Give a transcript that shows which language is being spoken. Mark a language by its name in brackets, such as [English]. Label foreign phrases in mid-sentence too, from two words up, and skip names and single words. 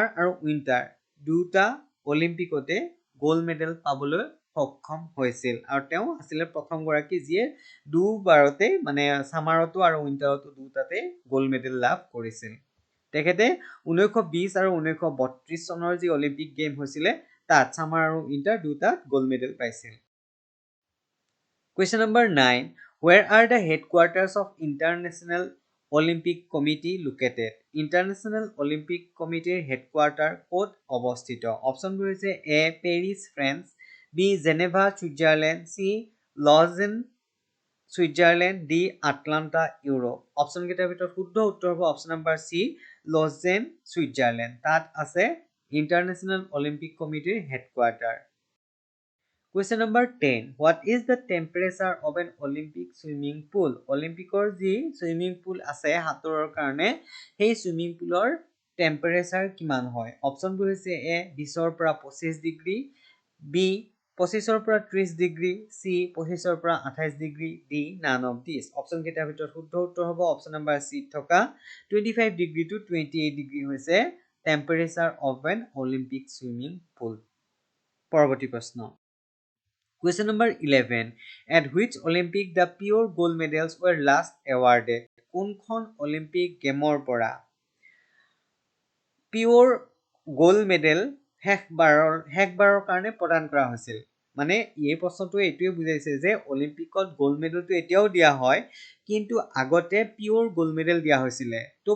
[Assamese] আৰু উইণ্টাৰ দুটা অলিম্পিকতে [English] gold medal [Assamese] পাবলৈ সক্ষম হৈছিল আৰু তেওঁ আছিল প্ৰথম গৰাকী যিয়ে দুবাৰতে মানে সামাৰতো আৰু উইণ্টাৰতো দুটাতে [English] gold medal [Assamese] লাভ কৰিছিল তেখেতে 1920 আৰু 1932 চনৰ যি [English] Olympic game [Assamese] হৈছিল তাত সামাৰ আৰু উইণ্টাৰ দুটা গোল্ড মেডেল পাইছিল [English] Question number 9 Where are the headquarters of International Olympic Committee located? International Olympic Committee headquarter [Assamese] ক'ত অৱস্থিত অপশ্যনবোৰ হৈছে এ পেৰিছ ফ্ৰান্স বি জেনেভা ছুইজাৰলেণ্ড চি লজেন ছুইজাৰলেণ্ড ডি আটলান্টা ইউৰোপ অপশ্যন কেইটাৰ ভিতৰত শুদ্ধ উত্তৰ হ'ব অপশ্যন নম্বৰ চি লজেন ছুইজাৰলেণ্ড তাত আছে ইণ্টাৰনেশ্যনেল অলিম্পিক কমিটিৰ হেডকোৱাৰ্টাৰ [English] Question number 10 What is the temperature of an Olympic swimming pool? [Assamese] অলিম্পিকৰ যি [English] swimming pool [Assamese] আছে হাতৰৰ কাৰণে সেই [English] swimming pool [Assamese] টেম্পাৰেচাৰ কিমান হয় অপশ্যনবোৰ হৈছে এ 20 ৰ পৰা 25 ডিগ্ৰী বি 25 ৰ পৰা 30 ডিগ্ৰী চি 25 ৰ পৰা 28 ডিগ্ৰী [English] D none of this [Assamese] অপশ্যন কেইটাৰ ভিতৰত শুদ্ধ উত্তৰ হ'ব অপশ্যন নম্বৰ চি থকা 25 ডিগ্ৰী টু 28 ডিগ্ৰী হৈছে [English] temperature of an Olympic swimming pool [Assamese] পৰৱৰ্তী প্ৰশ্ন [English] Question number 11 At which Olympic the pure gold medals were last awarded? [Assamese] কোনখন অলিম্পিক গেমৰ পৰা [English] pure gold medal [Assamese] শেষবাৰৰ কাৰণে প্ৰদান কৰা হৈছিল মানে এই প্ৰশ্নটোৱে এইটোৱে বুজাইছে যে অলিম্পিকত গোল্ড মেডেলটো এতিয়াও দিয়া হয় কিন্তু আগতে [English] pure gold medal [Assamese] দিয়া হৈছিল তো